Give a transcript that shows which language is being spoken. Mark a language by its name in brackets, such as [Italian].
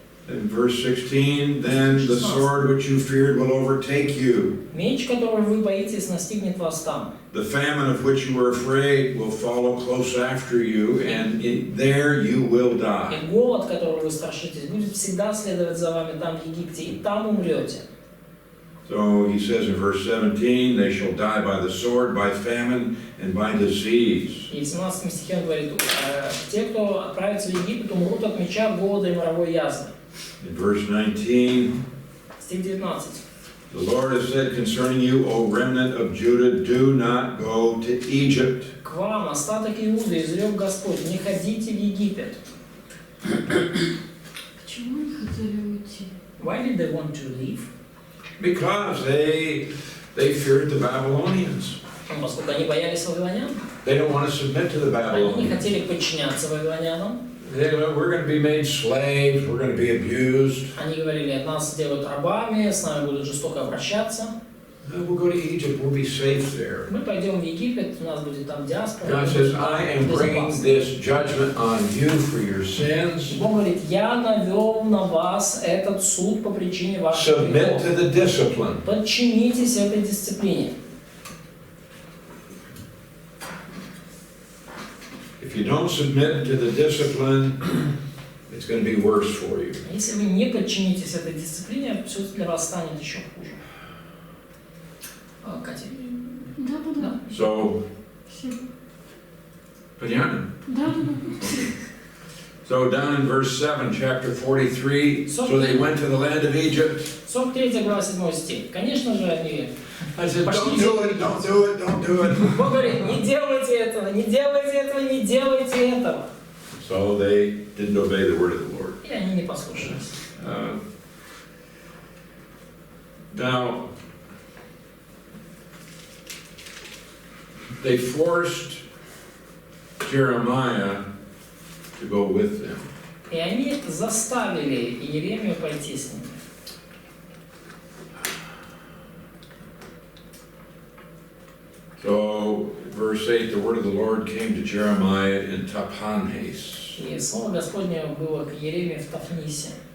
[English] in verse 16, then the sword which you feared will overtake you. [Russian] меч, которого вы боитесь, настигнет вас там. [English] The famine of which you were afraid will follow close after you, and there you will die. [Russian] И голод, которого вы страшитесь, будет всегда следовать за вами там, в Египте, и там умрете. [English] So he says in verse 17, they shall die by the sword, by famine, and by disease. [Russian] И в 17 стихе он говорит: те, кто отправится в Египет, умрут от меча, голода и моровой язвы. [English] In verse 19, [Russian] Стих 19. [English] the Lord has said concerning you, O remnant of Judah, do not go to Egypt. [Russian] К вам, остаток Иуды, изрек Господь: не ходите в Египет. Почему они хотели уйти? [English] Why did they want to leave? Because they feared the Babylonians. [Russian] Поскольку они боялись вавилонян, [English] They don't want to submit to the [Russian] они не [English] Babylonians. [Russian] хотели подчиняться вавилонянам. [English] We're going to be made slaves, we're going to be abused. [Russian] Они говорили: нас сделают рабами, с нами будут жестоко обращаться. [English] We'll go to Egypt, we'll be safe there. [Russian] Мы пойдем в Египет, у нас будет там диаспора. [English] God says, I am bringing this judgment on you for your sins. [Russian] Бог говорит: я навел на вас этот суд по причине ваших [English] Submit [Russian] грехов. [English] to the discipline. [Russian] Подчинитесь этой дисциплине. [English] If you don't submit to the discipline, it's going to be worse for you. [Russian] Если вы не подчинитесь этой дисциплине, все для вас станет еще хуже. Катя? Да. [English] So, [Russian] Все. понятно? Да. [English] So down in verse 7, chapter 43, so they went to the land of Egypt. [Russian] 43 глава 7 стих. Конечно же, они... [English] I said, don't do it, don't do it, don't do it. [Russian] Бог говорит: не делайте этого, не делайте этого, не делайте этого. [English] So they didn't obey the word of the Lord. [Russian] И они не послушались. [English] Now, they forced Jeremiah to go with them. [Russian] И они заставили Еремию пойти с ними. [English] So, verse 8, the word of the Lord came to Jeremiah in Tahpanhes. [Russian] И слово Господне было к Еремии в Тафнисе,